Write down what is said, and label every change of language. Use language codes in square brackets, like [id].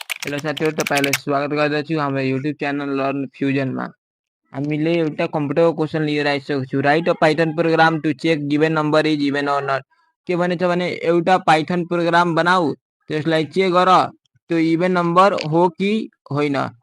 [ne] Hello साथीहरु, तपाईलाई स्वागत गर्दछु हाम्रो युट्युब च्यानल लर्न फ्युजन मा। हामीले एउटा कम्प्युटर क्वेशन लिएर आइसकेको छु। [en] Write a Python program to check given number is even or not. [ne] के भनेछ भने एउटा पाइथन प्रोग्राम बनाऊ, त्यसलाई चेक गर त्यो इभन नम्बर हो कि होइन।